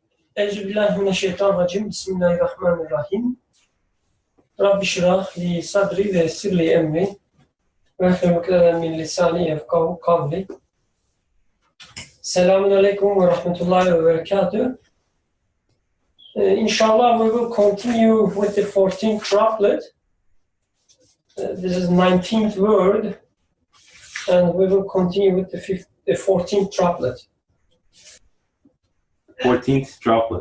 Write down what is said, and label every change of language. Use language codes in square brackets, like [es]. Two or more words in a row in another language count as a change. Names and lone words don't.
[ar] أعوذ بالله من الشيطان الرجيم. بسم الله الرحمن الرحيم. رب اشرح لي صدري ويسر لي أمري واحلل من لساني يفقهوا قولي. السلام عليكم ورحمة الله وبركاته. [en] Inshallah, we will continue with the 14th droplet. This is 19th word, and we will continue with the 14th droplet. 14th Droplet.